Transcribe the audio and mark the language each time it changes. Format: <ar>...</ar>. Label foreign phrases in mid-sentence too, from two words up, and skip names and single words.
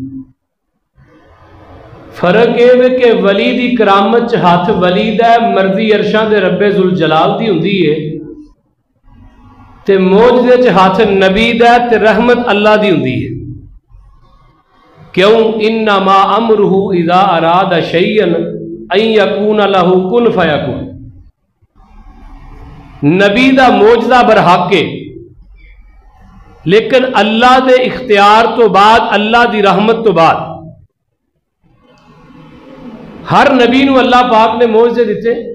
<pa>فرق یہ ہے کہ ولی دی کرامت چ ہتھ ولی دا مرضی عرشاں دے ربے ذو الجلال دی ہندی ہے، تے معجزے چ ہتھ نبی دا تے رحمت اللہ دی ہندی ہے. क्यों?</pa> <ar>إنما أمره إذا أراد شيئا أن يكون له كن فيكون.</ar> <pa>نبی دا معجزہ برحق ہے، لیکن اللہ کے اختیار تو بعد، اللہ کی رحمت تو بعد ہر نبی نوں اللہ پاک نے معجزے دتے.</pa>